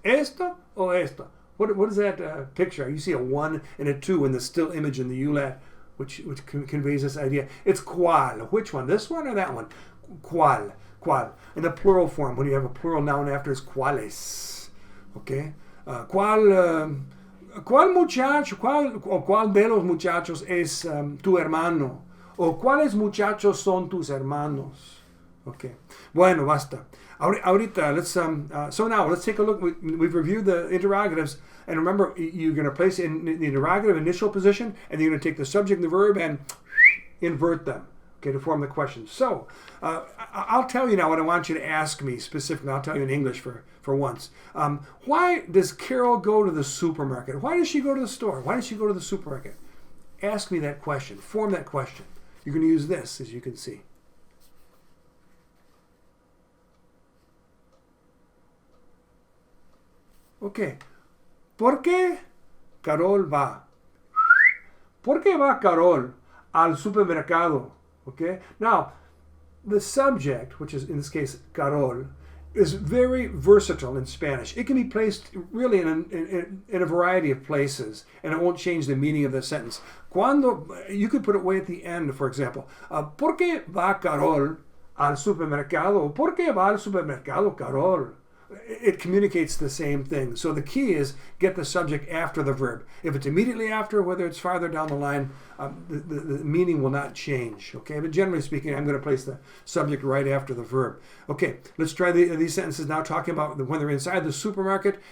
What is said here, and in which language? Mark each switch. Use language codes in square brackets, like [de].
[es] ¿Esto o esto? [en] What is that picture? You see a 1 and a 2 in the still image in the Ulat, which conveys this idea. It's cuál. Which one? This one or that one? Cuál. In the plural form, when you have a plural noun after, it's cuáles. [es] Okay? ¿Cuál muchacho? ¿Cuál de los muchachos es tu hermano? ¿O cuáles muchachos son tus hermanos? Okay. Bueno, basta. [en] Ahorita, so now let's take a look. We've reviewed the interrogatives, and remember, you're going to place in the interrogative initial position, and then you're going to take the subject and the verb and invert them. okay, to form the question. So, I'll tell you now what I want you to ask me specifically. I'll tell you in English for once. Why does Carol go to the supermarket? Why does she go to the store? Why does she go to the supermarket? Ask me that question. Form that question. You're going to use this, as you can see. [es] Okay. ¿Por qué Carol va? ¿Por qué va Carol al supermercado? Okay. [en] Now, the subject, which is in this case Carol, is very versatile in Spanish. It can be placed really in a variety of places, and it won't change the meaning of the sentence. Cuando, you could put it way at the end, for example. [es] ¿Por qué va Carol al supermercado? ¿Por qué va al supermercado Carol? [en] It communicates the same thing. So the key is get the subject after the verb. If it's immediately after, whether it's farther down the line, the meaning will not change. Okay, but generally speaking, I'm going to place the subject right after the verb. Okay, let's try these sentences now, talking about when they're inside the supermarket.